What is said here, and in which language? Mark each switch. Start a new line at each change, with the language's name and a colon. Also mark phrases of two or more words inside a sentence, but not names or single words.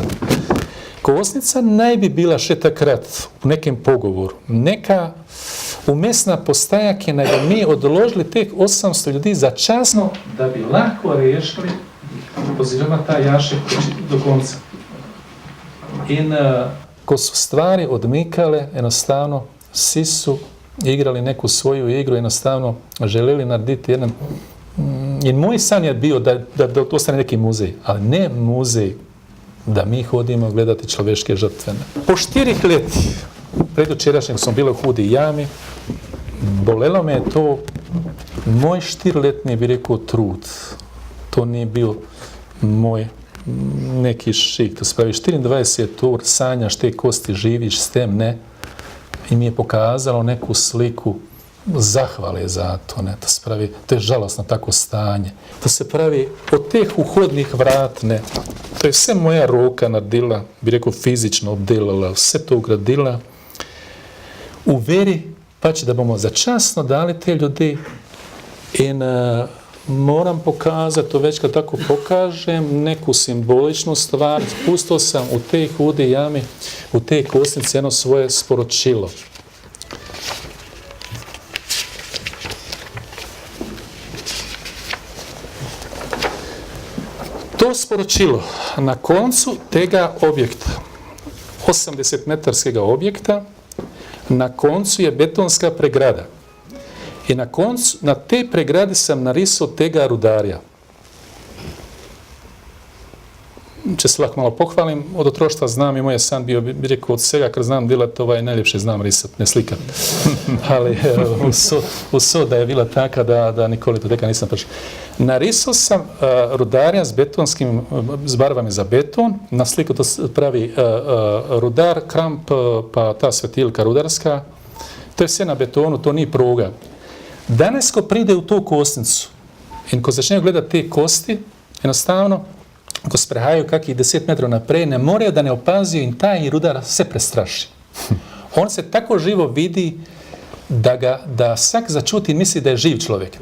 Slovenian: Kosnica naj bi bila še takrat v nekem pogovoru, neka umestna postaja, ki naj bi mi odložili teh 800 ljudi začasno, da bi lahko rešili oziroma ta jašek do konca. In ko su stvari odmikale, enostavno vsi su igrali neku svoju igru, jednostavno želeli narediti jedan...
Bosnian: I moj san je bio da to ostane neki muzej, ali ne muzej da mi hodimo gledati človeške žrtve. Po 4 leti, predvčerašnjeg sam bila u Hudi jami, bolelo me je to, moj 4-letni bi rekao trud. To nije bio moj neki šik, to spravi 24 ur, sanjaš te kosti, živiš s tem, ne. I mi je pokazalo neku sliku zahvale za to, ne.
Slovenian: To spravi, to je žalostno tako stanje. To se pravi od teh uhodnih vrat, ne.
Bosnian: To je sve moja ruka naredila, bi rekao fizično obdelala, sve to ugradila u veri, pa će da bomo začasno dali te ljudi in moram pokazati, to već kad tako pokažem, neku simboličnu stvar, pustio sam u te Hudi jami, u te kosnice jedno svoje sporočilo.
Slovenian: To sporočilo na koncu tega objekta, 80-metarskega objekta, na koncu je betonska pregrada. I na koncu, na te pregradi sam narisao tega rudarja. Če se lahko malo pohvalim, od otroštva znam i moj je san bio, bi rekao, od svega kad znam delati, najljepše znam risati, ne slikat.
Bosnian: Ali usoda je bila taka da nikoli to teka nisam prišao. Narisao sam rudarja s barvami za beton, na sliku to pravi rudar, kramp, pa ta svetilka rudarska. To je sve na betonu, to nije pruga.
Slovenian: Danas ko pride u tu kosnicu in ko začnejo gledati te kosti, enostavno, ko sprehajaju kakih 10 metrov naprej, ne morejo da ne opazijo in taj rudar se prestraši. On se tako živo vidi da vsak začuti in misli da je živ človek.